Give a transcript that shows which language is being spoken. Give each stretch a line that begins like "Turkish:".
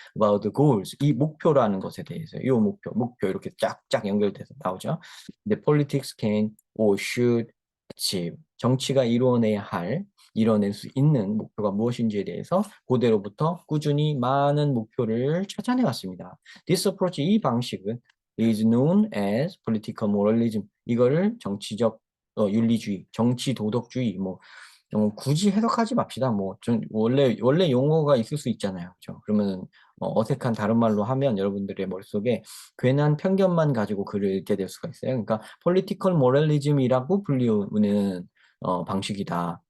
English: About the goals,
Korean: 이 목표라는 것에 대해서, 이 목표 이렇게 쫙쫙 연결돼서 나오죠.
English: The politics can or should achieve,
Korean: 정치가 이뤄낼 수 있는 목표가 무엇인지에 대해서 고대로부터 꾸준히 많은 목표를 찾아내 왔습니다.
English: This approach,
Korean: 이 방식은
English: is known as political moralism.
Korean: 이거를 정치적 윤리주의, 정치 도덕주의, 굳이 해석하지 맙시다. 원래 용어가 있을 수 있잖아요. 그죠? 그러면 어색한 다른 말로 하면 여러분들의 머릿속에 괜한 편견만 가지고 글을 읽게 될 수가 있어요. 그러니까 political moralism이라고 불리우는 방식이다.